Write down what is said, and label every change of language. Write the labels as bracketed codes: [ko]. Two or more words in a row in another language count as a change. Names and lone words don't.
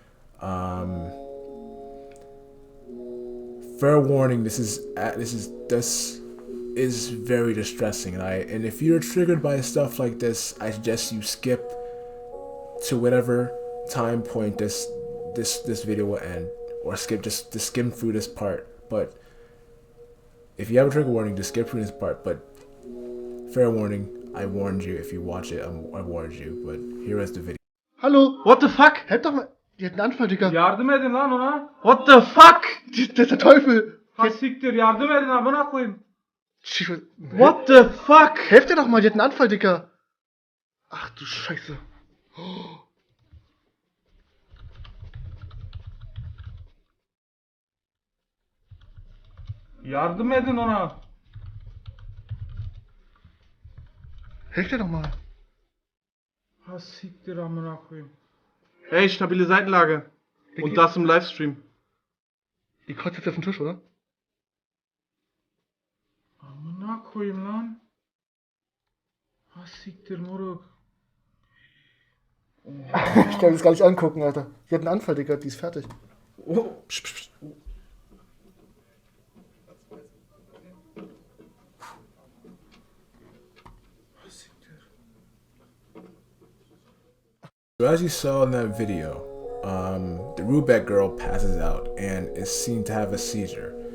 [en] Fair warning, this is very distressing, and if you're triggered by stuff like this, I suggest you skip to whatever time point this video will end, or just skim through this part. But if you have a trigger warning, just skip through this part. But fair warning, I warned you. If you watch it, I warned you. But here is the video. Hallo, what the fuck? [de] Halt doch mal. Die hat einen Anfall, Digga. [tr] Yardım edin lan ona. [en] What the fuck? [de] Das ist der Teufel. [tr] Ha siktir, yardım edin amına koyayım. [en] What the fuck? [de] Helft dir doch mal, die hat einen Anfall, Digga. Ach du Scheiße. Oh. [tr] Yardım edin ona. [de] Helft dir doch mal. [tr] Ha siktir amına koyayım. [de] Ey, stabile Seitenlage. Und Vicky? das im Livestream. Die kotzt jetzt auf den Tisch, oder? [tr] Amına koyayım lan. Ha siktir moruk. [de] Ich kann das gar nicht angucken, Alter. Die hat einen Anfall, Digga, die ist fertig. Oh, psch, psch, psch. [en] So as you saw in that video, the Roobet girl passes out and is seen to have a seizure.